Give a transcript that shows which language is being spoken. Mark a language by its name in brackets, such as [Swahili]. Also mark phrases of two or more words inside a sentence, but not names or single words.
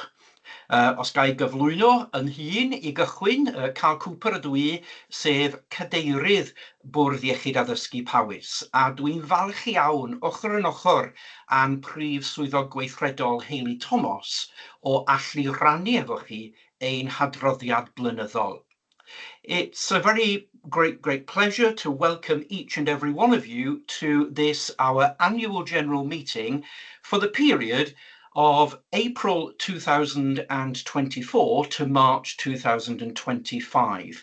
[Welsh] Os ga i gyflwyno yn hun i gychwyn, Carl Cooper ydw i, sef cadeirydd Bwrdd Iechyd Addysgu Powys, a dwi'n falch iawn ochr yn ochr a'n prif swyddog gweithredol Hayley Thomas o allu rannu efo chi ein hadroddiad blynyddol. [English] It's a very great pleasure to welcome each and every one of you to this, our annual general meeting for the period of April 2024 to March 2025.